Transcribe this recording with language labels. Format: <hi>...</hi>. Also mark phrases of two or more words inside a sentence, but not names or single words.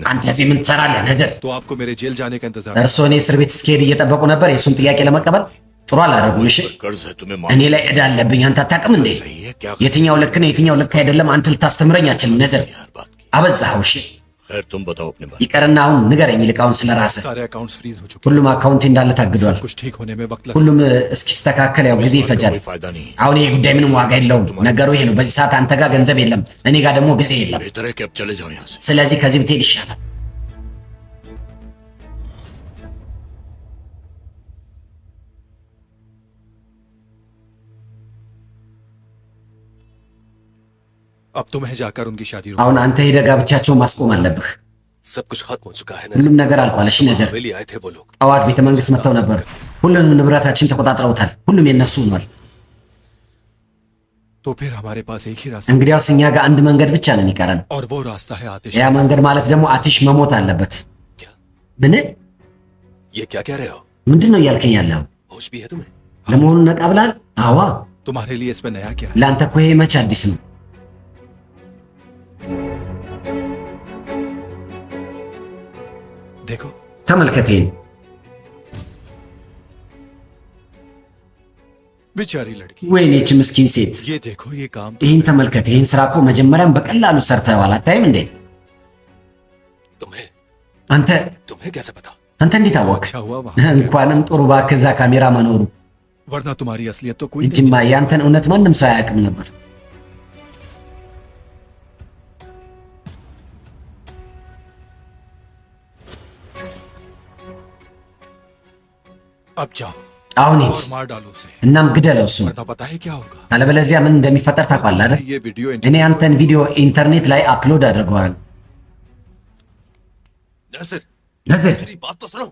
<am>አንተ እዚህ ምን ትሰራለህ ነዝር?</am> <ur>तो आपको मेरे जेल जाने का इंतजार</ur> <am>እርስዎ እኔ እስር ቤት እስክሄድ እየጠበቁ ነበር የእሱን ጥያቄ ለመቀበል? ጥሩ አላደረጉም። እሺ</am> <ur>कर्ज है तुम्हें</ur> <am>እኔ ላይ ዕዳ አለብኝ። አንተ አታውቅም እንዴ?</am> <ur>सही है क्या?</ur> <am>የትኛው ልክ ነው የትኛው ልክ አይደለም አንተ ልታስተምረኝ አትችልም ነዝር።</am> <ur>यार बात की।</ur> <am>አበዛኸው። እሺ</am> <ur>खैर तुम बताओ अपने बारे</ur> <am>ይቀርና አሁን ንገረኝ ይልቃውን ስለ ራስህ።</am> <ur>سارے</ur> <en>accounts freeze</en> <ur>ہو چکے</ur> <am>ሁሉም አካውንቴ እንዳለ ታግዷል።</am> <ur>कुछ ठीक होने में वक्त लग</ur> <am>ሁሉም እስኪስተካከል ያው ጊዜ</am> <ur>में।</ur> <am>ይፈጃል።</am> <ur>कोई फायदा नहीं है।</ur> <am>አሁን ይሄ ጉዳይ ምንም ዋጋ የለውም። ነገሩ ይሄ ነው። በዚህ ሰዓት አንተ ጋር ገንዘብ የለም፣ እኔ ጋር ደግሞ ጊዜ የለም።</am> <ur>बेहतर है कि अब चले जाओ यहाँ से।</ur> <am>ስለዚህ ከዚህ ብትሄድ ይሻላል።</am> <ur>अब तुम्हें जाकर उनकी शादी</ur> <am>አሁን አንተ ሄደህ ጋብቻቸውን ማስቆም አለብህ።</am> <ur>सब कुछ खत्म हो चुका है</ur> <am>ሁሉም ነገር አልቋል። እሺ ነዘር፣</am> <ur>हवेली आए थे वो लोग।</ur> <am>ጠዋት ቤተ መንግስት መጥተው ነበር። ሁሉንም ንብረታችን ተቆጣጥረውታል። ሁሉም የነሱ ሆኗል።</am> <ur>तो फिर हमारे पास एक ही रास्ता</ur> <am>እንግዲያውስ እኛ ጋር አንድ መንገድ ብቻ ነው የሚቀረን።</am> <ur>और वो रास्ता है आतिश।</ur> <am>ያ መንገድ ማለት ደግሞ አቲሽ መሞት አለበት።</am> <ur>क्या</ur> <am>ምን</am> <ur>ये क्या कह रहे हो?</ur> <am>ምንድን ነው እያልከኝ ያለው?</am> <ur>होश भी है तुम्हें?</ur> <am>ለመሆኑ ነቃ ብላል? አዋ</am> <ur>तुम्हारे लिए इसमें नया क्या है?</ur> <am>ለአንተ እኮ ይሄ መች አዲስ ነው?</am> <ur>देखो</ur> <am>ተመልከቴን።</am> <ur>बेचारी लड़की।</ur> <am>ወይኔ ይህች ምስኪን ሴት።</am> <ur>ये देखो ये काम</ur> <am>ይህን ተመልከት። ይህን ስራ እኮ መጀመሪያም በቀላሉ ሰርተዋል። አታይም እንዴ?</am> <ur>तुम्हें</ur> <am>አንተ</am> <ur>तुम्हें कैसे पता?</ur> <am>አንተ እንዴት አወቅ?</am> <ur>अच्छा हुआ वहां</ur> <am>እንኳንም ጥሩ እባክህ እዛ ካሜራ መኖሩ</am> <ur>वरना तुम्हारी असलियत तो कोई नहीं</ur> <am>እንጂማ ያንተን እውነት ማንም ሰው አያውቅም ነበር።</am> <ur>अब जाओ</ur> <am>አሁን</am> <ur>और</ur> <am>ሂድ</am> <ur>मार डालो उसे,</ur> <am>እናም ግደለው እሱ።</am> <ur>वरना पता है क्या होगा?</ur> <am>አለበለዚያ ምን እንደሚፈጠር ታውቃለህ አይደል?</am> <ur>ये वीडियो</ur> <am>እኔ አንተን ቪዲዮ ኢንተርኔት ላይ አፕሎድ አድርገዋል።</am> <ur>नसर</ur> <am>ነዝር</am> <ur>मेरी बात तो सुनो।</ur>